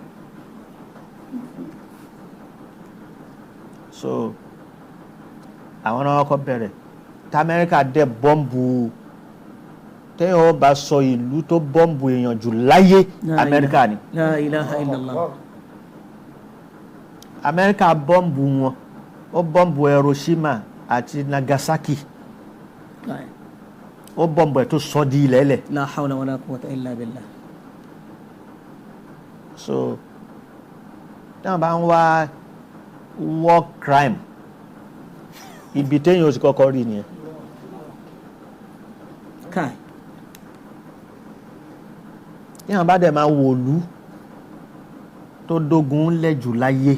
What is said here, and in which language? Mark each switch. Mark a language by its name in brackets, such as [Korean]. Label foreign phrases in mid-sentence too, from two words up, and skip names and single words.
[Yoruba] so àwọn náà kọ́ bẹ̀rẹ̀ tí Amẹ́ríkà dẹ̀ bọ́ǹbù téèyàn ó bá sọ ìlú tó bọ́ǹbù èèyàn jù láyé Amẹ́ríkà ni. [Arabic] لا إله إلا الله. [Yoruba] Amẹ́ríkà bọ́ǹbù wọn ó bọ́ǹbù Hiroshima àti Nagasaki káì ó bọ́ǹbù ẹ̀ tó sọ di ilẹ̀ lẹ̀. [Arabic] لا حول ولا قوة إلا بالله. [Yoruba] so táwọn bá ń wá [English] war crime [Yoruba] ibi téèyàn ó sì kọ́kọ́ rí nìyẹn. káì téèyàn bá dẹ̀ máa wòlú tó dógun lẹ̀ jù láyé